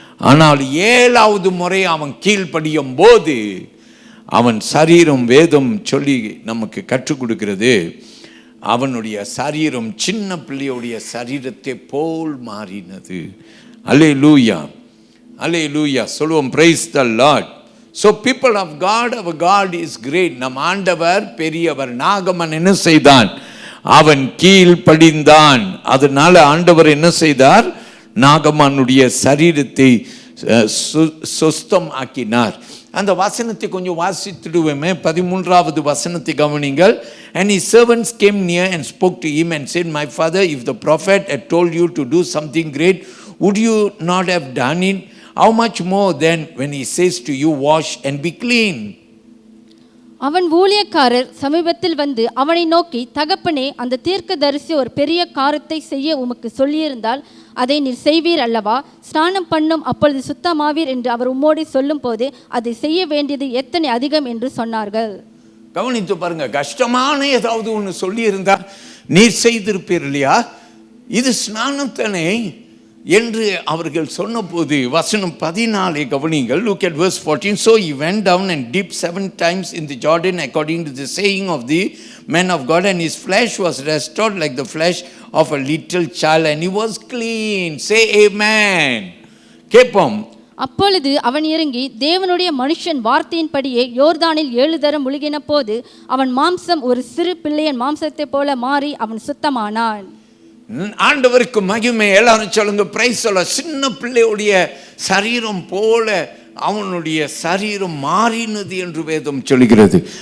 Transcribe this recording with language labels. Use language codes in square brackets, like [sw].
[ta] ஆனால் 7வது முறை அவன் கீழ்ப்படியும் போது அவன் சரீரம், வேதம் சொல்லி நமக்கு கற்றுக் கொடுக்கிறது, அவனுடைய சரீரம் சின்ன பிள்ளையுடைய சரீரத்தை போல் மாறினது. அல்லேலூயா, அல்லேலூயா சொல்லுவோம். [en] Praise the lord. So people of God, our God is great. [ta] நம் ஆண்டவர் பெரியவர். நாகமன் என்ன செய்தான்? அவன் கீழ்ப்படிந்தான். அதனால ஆண்டவர் என்ன செய்தார்? நாகமனுடைய சரீரத்தை சுஸ்தம் ஆக்கினார். அந்த வசனத்தை கொஞ்சம் வாசித்துடுவோமே. 13வது வசனத்தை கவனிங்கள். [en] And his servants came near and spoke to him and said, My father, if the prophet had told you to do something great, would you not have done it? How much more then when he says to you, wash and be clean? [ta] அவன் ஊழியக்காரர் சமீபத்தில் வந்து அவனை நோக்கி, தகப்பனே, அந்த தீர்க்கதரிசி ஒரு பெரிய காரியத்தை செய்ய உமக்கு சொல்லியிருந்தால் அதை நீர் செய்வீர் அல்லவா? ஸ்நானம் பண்ணும், அப்பொழுது சுத்தமாவீர் என்று அவர் உம்மோடு சொல்லும் போது அதை செய்ய வேண்டியது எத்தனை அதிகம் என்று சொன்னார்கள். கவனித்து பாருங்க. கஷ்டமான ஏதாவது ஒன்று சொல்லி இருந்தா நீர் செய்திருப்பீர் இல்லையா? இது ஸ்நானத்தனை என்று அவர்கள் சொன்னபோது வசனம் 14 கவனிங்கள். [en] Look at verse 14. So he went down and dipped 7 times in the Jordan according to the saying of the man of God, and his flesh was restored like the flesh of a little child, and he was clean. Say amen. [ta] கேப்போம். அப்பொழுது அவன் இறங்கி தேவனுடைய மனுஷன் வார்த்தையின்படியே யோர்தானில் 7 தரம் முழுகின போது அவன் மாம்சம் ஒரு சிறு பிள்ளையின் மாம்சத்தை போல மாறி அவன் சுத்தமானான். ஆண்டவருக்கு மகிமை. எல்லாரும் சொல்லுங்க பிரைஸ் சொல்ல. சின்ன பிள்ளையுடைய சரீரம் போல அவனுடைய சரீரம் மாறினது என்று வேதம் சொல்கிறது.